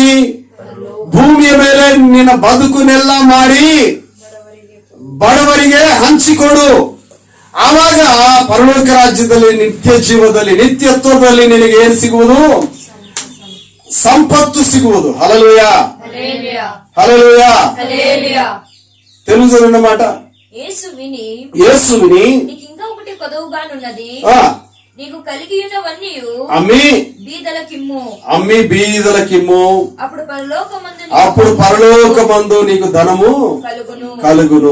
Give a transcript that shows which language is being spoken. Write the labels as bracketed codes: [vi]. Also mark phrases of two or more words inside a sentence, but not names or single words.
[kn] ಭೂಮಿಯ ಮೇಲೆ ನಿನ್ನ ಬದುಕನ್ನೆಲ್ಲ ಮಾರಿ ಬಡವರಿಗೆ ಹಂಚಿಕೊಡು. ಆವಾಗ ಪರಲೋಕ ರಾಜ್ಯದಲ್ಲಿ ನಿತ್ಯ ಜೀವದಲ್ಲಿ ನಿತ್ಯತ್ವದಲ್ಲಿ ನಿನಗೆ ಏನು ಸಿಗುವುದು? ಸಂಪತ್ತು ಸಿಗುವುದು. [te] హల్లెలూయా, హల్లెలూయా. తెలుసు అన్నమాట. యేసు విని నీకు ఇంకా ఒకటి కొదవగానున్నది, నీకు కలిగి ఉన్నవన్నీ అమ్మి బీదలకిమ్ము, అప్పుడు పరలోకమందు నీకు ధనము కలుగును.